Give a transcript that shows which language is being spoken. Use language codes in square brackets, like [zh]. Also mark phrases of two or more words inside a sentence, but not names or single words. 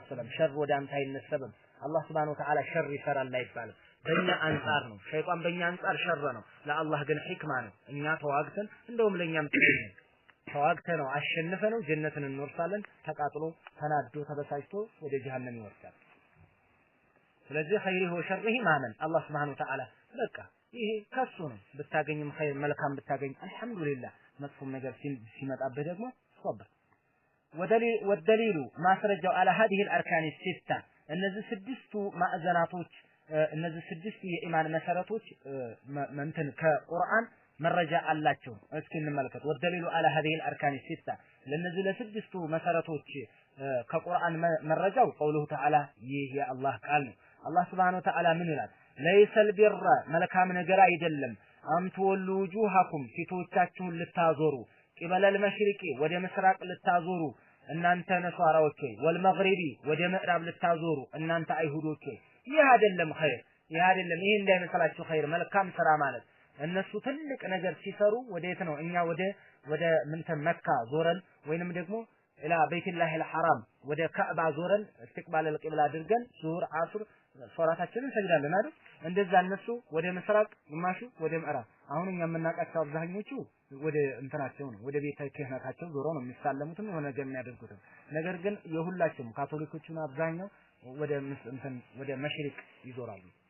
[am] ሰላም ሸር ወደ አንተ አይነሰብም አላህ [ar] سبحانه وتعالى [am] ሸር ይሰራል አይባልም በእኛ አንጻር ነው ሸይጣን በእኛ አንጻር ሸር ነው ለአላህ ግን ሂክማ ነው እኛ ተዋግተን እንደውም ለኛም ተዋግተ ነው አሸንፈ ነው ጀነትን እንወርሳለን ተቃጥሎ ተናዶ ተበሳጭቶ ወደ ጀሃነም ይወርሳል ስለዚህ [ar] خيره وشره [am] ማመን አላህ [ar] سبحانه وتعالى [am] በቃ ይሄ ከሱ ነው ብታገኝም ኸይር መልካም ብታገኝ አልহামዱሊላህ መጥፎም ነገር ሲመጣበት ደግሞ ሶብር ወደሊሉ ማስረጃው [ar] على هذه الاركان السته [am] እነዚህ ስድስቱ ማዕዘናቶች እነዚህ ስድስቱ የኢማን መሰረቶች መንተን ከቁርአን መረጃ አላቸው እስኪ እንመልከት ወደሊሉ [ar] على هذه الاركان السته [am] ለነዚህ ለስድስቱ መሰረቶች ከቁርአን መረጃው ቀውሉሁ ተዓላ ይህ የአላህ ቃል ነው አላህ [ar] سبحانه وتعالى [am] ምን ይላል [ar] ليس البر [am] መልካም ነገር አይደለም [ar] أن تولوا وجوهكم [am] ፊቶቻችሁን ልታዞሩ [ar] قبل المشرق [am] ወደ ምስራቅ ልታዞሩ እናንተ ነሷራዎች ወልመግሪቢ ወደ ምዕራብ ልታዞሩ እናንተ አይሁዶች ይህ አይደለም ኸይር ይህ አይደለም ይሄ እንዳይመስላችሁ ኸይር መልካም ስራ ማለት እነሱ ትልቅ ነገር ሲሰሩ ወዴት ነው እኛ ወደ ምንተን መካ ዞረን ወይንም ደግሞ [ar] إلى بيت الله الحرام [am] ወደ ካዕባ ዞረን [ar] استقبال القبلة [am] አድርገን ዙሁር አስር ሶላታችንን ሰግዳለን አይደል እንደዛ እነሱ ወደ ምስራቅ ግማሹ ወደ ምዕራብ አሁን እኛ የምናውቃቸው አብዛኞቹ ወደ እንትናቸው ነው ወደ ቤተ ክህነታቸው ዞሮ ነው የሚሳለሙትም የሆነ ነገር የሚያደርጉት። ነገር ግን የሁላቸውም ካቶሊኮቹን አብዛኛው ወደ መሽሪቅ ይዞራሉ